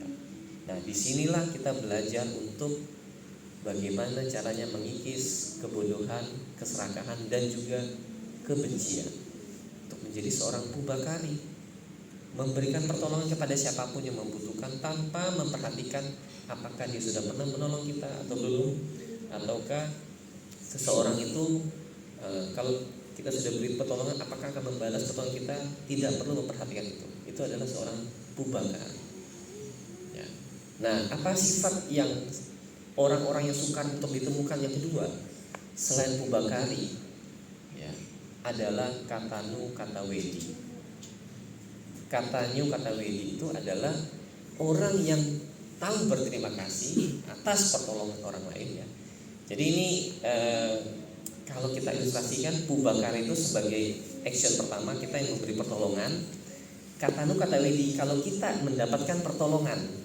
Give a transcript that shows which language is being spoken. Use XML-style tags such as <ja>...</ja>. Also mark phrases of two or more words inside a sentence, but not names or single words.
<id>Nah, disinilah kita belajar untuk bagaimana caranya mengikis kebodohan, keserakahan, dan juga kebencian untuk menjadi seorang pubakari, memberikan pertolongan kepada siapapun yang membutuhkan tanpa memperhatikan apakah dia sudah pernah menolong kita atau belum, ataukah seseorang itu kalau kita sudah beri pertolongan apakah akan membalas pertolongan kita. Tidak perlu memperhatikan itu adalah seorang pubakari. Ya. Nah, apa sifat yang orang-orang yang sukar untuk ditemukan yang kedua selain pubakari, ya, adalah</id> <pi>katanu katawedi. Katanu katawedi</pi> <id>itu adalah orang yang tahu berterima kasih atas pertolongan orang lain, ya. Jadi ini kalau kita ilustrasikan pubakari itu sebagai action pertama kita yang memberi pertolongan.</id> <pi>Katanu katawedi</pi> <id>kalau kita mendapatkan pertolongan.</id>